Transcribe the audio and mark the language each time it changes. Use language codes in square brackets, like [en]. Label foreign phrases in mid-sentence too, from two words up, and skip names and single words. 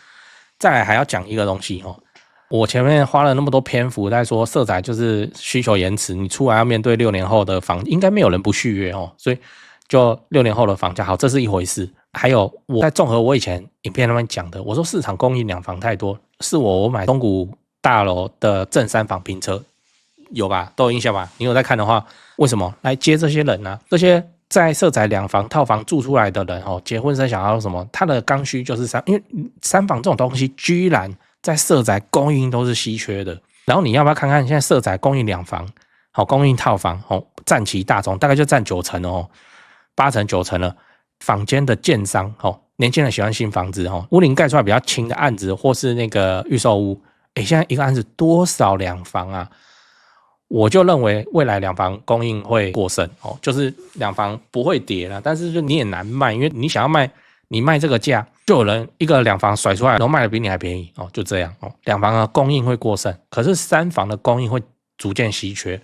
[zh] 再來還要講一個東西哦。我前面花了那麼多篇幅在說社宅就是需求延遲，你出來要面對6年後的房，應該沒有人不續約哦，所以就6年後的房價好，這是一回事。還有我在綜合我以前影片那邊講的，我說市場供應兩房太多，是我買中古大樓的正3房平車，有吧？都有印象吧？你有在看的話，為什麼來接這些人呢？這些在社宅2房套房住出來的人哦，結婚生小孩什麼，他的剛需就是因為3房這種東西居然在社宅供應都是稀缺的，然後你要不要看看現在社宅供應2房，好，供應套房哦，占其大宗，大概就占9成哦，8成9成了。坊間的建商哦，年輕人喜歡新房子哦，屋齡蓋出來比較輕的案子，或是那個預售屋，現在一個案子多少2房啊？我就認為未來2房供應會過剩哦，就是2房不會跌了，但是就你也難賣，因為你想要賣，你賣這個價，就有人一個2房甩出來，然後賣的比你還便宜哦，就這樣哦。2房的供應會過剩，可是3房的供應會逐漸稀缺。